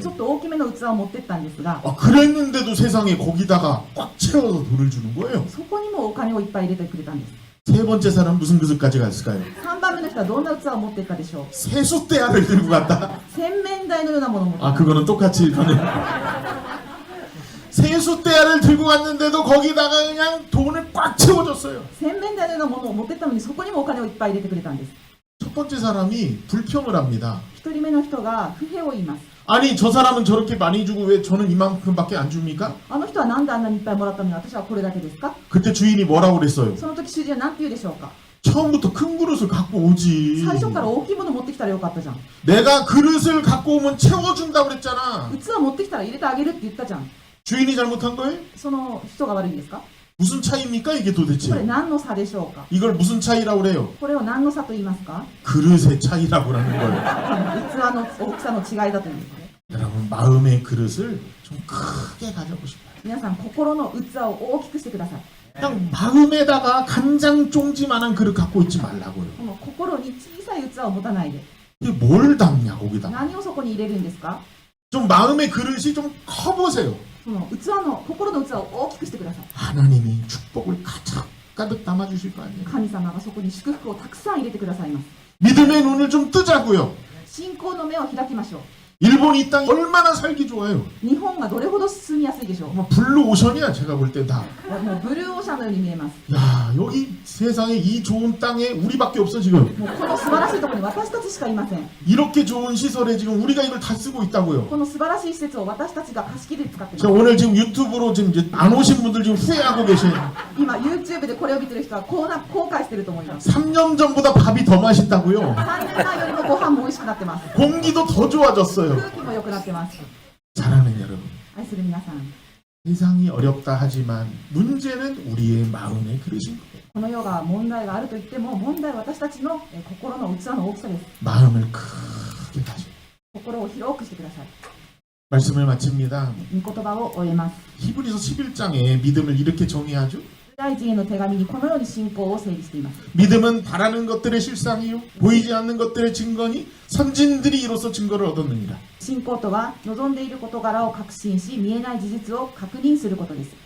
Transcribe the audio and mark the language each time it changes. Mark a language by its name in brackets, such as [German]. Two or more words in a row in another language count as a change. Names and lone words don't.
[Japanese] ちょっと大きめの器を持ってったんですが [Korean] 그랬는데도 세상에 거기다가 꽉 채워서 돈을 주는 거예요. [Japanese] そこにもお金をいっぱい入れてくれたんです。 [Korean] 세 번째 사람 무슨 그릇 가져갔을까요? [Japanese] 3 番目の人はどんな器を持ってったでしょう。 [Korean] 세숫대야를 들고 갔다. [Japanese] 洗面台のようなものを持って [Korean] 아, 그거는 똑같이 일본에. 세숫대야를 들고 갔는데도 거기다가 그냥 돈을 꽉 채워줬어요. [Japanese] 洗面台のようなものを持ってったのにそこにもお金をいっぱい入れてくれたんです。 [Korean] 첫 번째 사람이 불평을 합니다. [Japanese] 1 人目の人が不平を言います。 [Korean] 아니 저 사람은 저렇게 많이 주고 왜 저는 이만큼밖에 안 줍니까? [Japanese] あの人はなんであんなにいっぱいもらったのに私はこれだけですか。 [Korean] 그때 주인이 뭐라고 그랬어요? [Japanese] その時主人は何て言うでしょうか。 [Korean] 처음부터 큰 그릇을 갖고 오지. [Japanese] 最初から大きいもの持ってきたらよかったじゃん。 [Korean] 내가 그릇을 갖고 오면 채워준다고 그랬잖아. [Japanese] 器持ってきたら入れてあげるって言ったじゃん。 [Korean] 주인이 잘못한 거예요? [Japanese] その人が悪いんですか。 [Korean] 무슨 차이입니까 이게 [Japanese] これ [Korean] 도대체? [Japanese] 何の差でしょうか。 [Korean] 이걸 무슨 차이라고 그래요? [Japanese] これを何の差と言いますか。 [Korean] 그릇의 차이라고 하는 거예요. [Japanese] 器の大きさの違いだというんですね。 [Korean] 여러분 마음의 그릇을 좀 크게 가져고 싶어요. [Japanese] 皆さん心の器を大きくしてください。 [Korean] 그냥 마음에다가 간장 쫑지만한 그릇 갖고 있지 말라고요. [Japanese] この心に小さい器を持たないで。 [Korean] 이게 뭘 담냐 거기다. [Japanese] 何をそこに入れるんですか。 [Korean] 좀 마음의 그릇이 좀 커보세요. [Japanese] その器の心の器を大きくしてください。 [Korean] 하나님이 축복을 가득 담아주실 거 아니에요. [Japanese] 神様がそこに祝福をたくさん入れてくださいます。 [Korean] 믿음의 눈을 좀 뜨자고요. [Japanese] 信仰の目を開きましょう。 [Korean] 일본 이 땅 얼마나 살기 좋아요. [Japanese] 日本がどれほど住みやすいでしょう。 [Korean] 뭐 블루 오션이야 제가 볼 때 다. [Japanese] もうブルーオーシャンのように見えます。 [Korean] 야 여기 세상에 이 좋은 땅에 우리밖에 없어 지금. [Japanese] もうこの素晴らしいところに私たちしかいません。 [Korean] 이렇게 좋은 시설에 지금 우리가 이걸 다 쓰고 있다고요. [Japanese] この素晴らしい施設を私たちが貸し切りで使ってい [Korean] 자 [Japanese] ます。 [Korean] 오늘 지금 유튜브로 지금 이제 안 오신 분들 지금 후회하고 계세요. [Japanese] 今 YouTube でこれを見てる人は後悔してると思います。 [Korean] 3년 전보다 밥이 더 맛있다고요. [Japanese] 3 年前よりもご飯も美味しくなってます。 [Korean] 공기도 더 좋아졌어요. [Japanese] 空気も良くなってます。 [Korean] 사랑하는 여러분. [Japanese] 愛する皆さん、 [Korean] 세상이 어렵다 하지만 문제는 우리의 마음의 그릇인 거예요. [Japanese] この世が問題があると言っても問題は私たちの心の器の大きさです。 [Korean] 마음을 크게 가져. [Japanese] 心を広くしてください。 [Korean] 말씀을 마칩니다. [Japanese] 御言葉を終えます。 [Korean] 히브리서 11장에 믿음을 이렇게 정의하죠. [Japanese] 大人への手紙にこのように信仰を整理しています。 [Korean] 믿음은 바라는 것들의 실상이요 보이지 않는 것들의 증거니 선진들이 이로써 증거를 얻었느니라. [Japanese] 信仰とは望んでいる事柄を確信し見えない事実を確認することです。